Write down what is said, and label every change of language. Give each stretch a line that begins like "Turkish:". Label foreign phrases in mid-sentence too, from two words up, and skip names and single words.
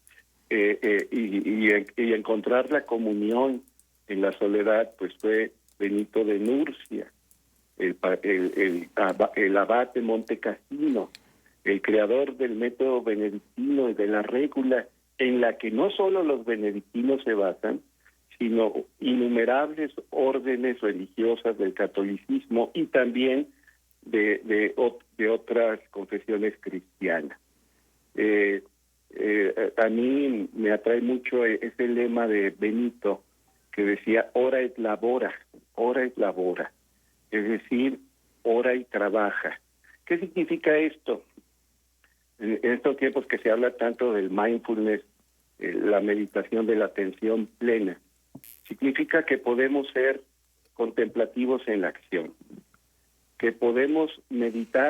Spanish: y encontrar la comunión en la soledad, pues fue Benito de Nurcia, el abad de Montecassino, el creador del método benedictino y de la regula, en la que no solo los benedictinos se basan, sino innumerables órdenes religiosas del catolicismo y también de otras confesiones cristianas. A mí me atrae mucho ese lema de Benito que decía,
Latin: ora et labora,
Spanish: es decir, ora y trabaja. ¿Qué significa esto? En estos tiempos que se habla tanto del mindfulness, la meditación de la atención plena, significa que podemos ser contemplativos en la acción, que podemos meditar,